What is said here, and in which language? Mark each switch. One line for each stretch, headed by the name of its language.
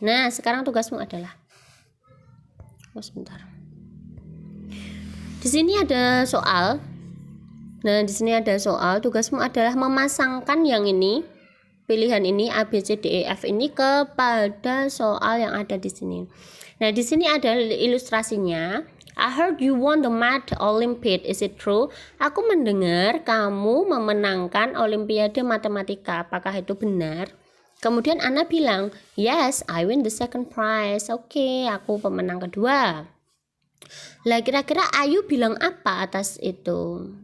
Indonesian: Nah, sekarang tugasmu adalah sebentar. Di sini ada soal. Nah, di sini ada soal. Tugasmu adalah memasangkan yang ini, pilihan ini A, B, C, D, E, F ini kepada soal yang ada di sini. Nah, di sini ada ilustrasinya.
English: I heard you won the Math Olympiad. Is it true?
Indonesian: Aku mendengar kamu memenangkan Olimpiade Matematika. Apakah itu benar? Kemudian Anna bilang,
English: yes, I win the second prize.
Indonesian: Oke, aku pemenang kedua. Lah kira-kira Ayu bilang apa atas itu?